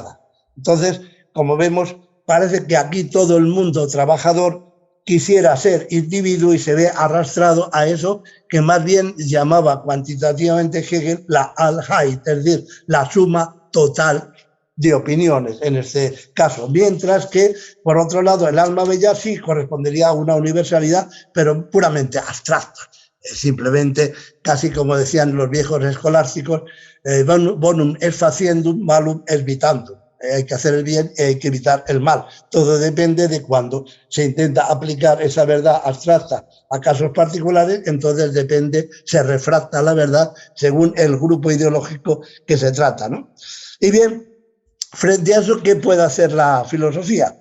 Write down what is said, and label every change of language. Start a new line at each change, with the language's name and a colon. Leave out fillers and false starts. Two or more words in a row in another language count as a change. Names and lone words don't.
Spanish: Entonces, como vemos, parece que aquí todo el mundo trabajador quisiera ser individuo y se ve arrastrado a eso que más bien llamaba cuantitativamente Hegel la Allheit, es decir, la suma total de opiniones en este caso, mientras que, por otro lado, el alma bella sí correspondería a una universalidad, pero puramente abstracta. Simplemente, casi como decían los viejos escolásticos,
Latin: bonum est faciendum, malum est vitandum.
Spanish: Hay que hacer el bien y hay que evitar el mal. Todo depende de cuando se intenta aplicar esa verdad abstracta a casos particulares, entonces depende, se refracta la verdad según el grupo ideológico que se trata, ¿no? Y bien, frente a eso, ¿qué puede hacer la filosofía?